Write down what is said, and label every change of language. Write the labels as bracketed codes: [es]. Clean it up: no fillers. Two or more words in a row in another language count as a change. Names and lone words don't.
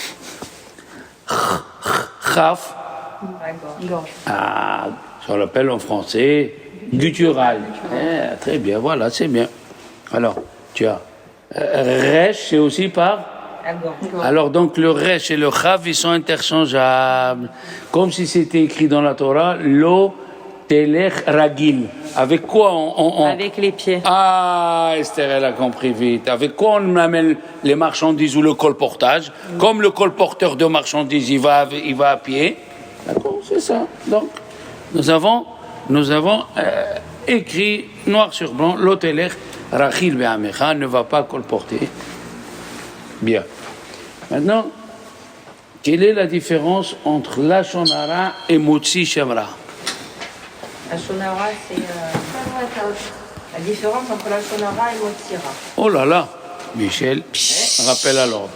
[fr] Chaf, ça l'appelle en français guttural. Très bien, voilà, c'est bien. Alors, tu as resh, c'est aussi par. Alors donc le resh et le chaf, ils sont interchangeables. Comme si c'était écrit dans la Torah, [he] לא תלך רכיל. [fr] Avec quoi on... Avec les pieds. Ah, Esther, elle a compris vite. Avec quoi on amène les marchandises ou le colportage? Comme le colporteur de marchandises, il va à pied. D'accord, c'est ça. Donc, nous avons écrit noir sur blanc, [he] לא תלך רכיל בעמך, [fr] ne va pas colporter. Bien. Maintenant, quelle est la différence entre [he] לשון הרע [fr] et [he] מוציא שם רע? לשון הרע, [fr] c'est la différence entre [he] לשון הרע [fr] et [he] מוציא רע. [fr] Oh là là, Michel, rappel à l'ordre.